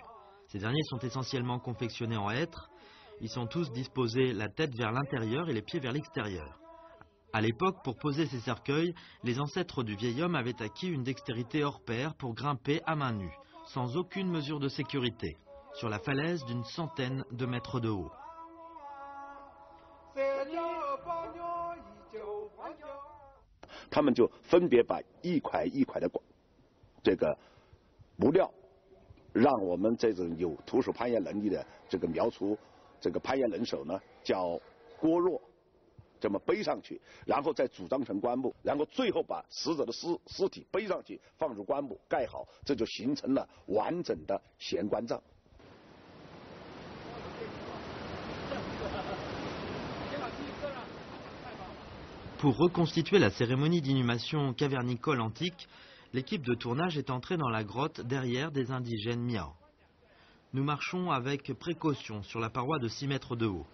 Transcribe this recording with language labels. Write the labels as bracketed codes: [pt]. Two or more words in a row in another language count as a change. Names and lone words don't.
[fr] Ces derniers sont essentiellement confectionnés en hêtre. Ils sont tous disposés la tête vers l'intérieur et les pieds vers l'extérieur. À l'époque, pour poser ces cercueils, les ancêtres du vieil homme avaient acquis une dextérité hors pair pour grimper à main nue, sans aucune mesure de sécurité, sur la falaise d'une centaine de mètres de haut. [zh] 他们就分别把一块一块的这个木料，让我们这种有徒手攀岩能力的这个苗族这个攀岩人手呢，叫锅烙，这么背上去，然后再组装成棺木，然后最后把死者的尸体背上去，放入棺木盖好，这就形成了完整的悬棺葬。 [fr] Pour reconstituer la cérémonie d'inhumation cavernicole antique, l'équipe de tournage est entrée dans la grotte derrière des indigènes Miao. Nous marchons avec précaution sur la paroi de 6 mètres de haut.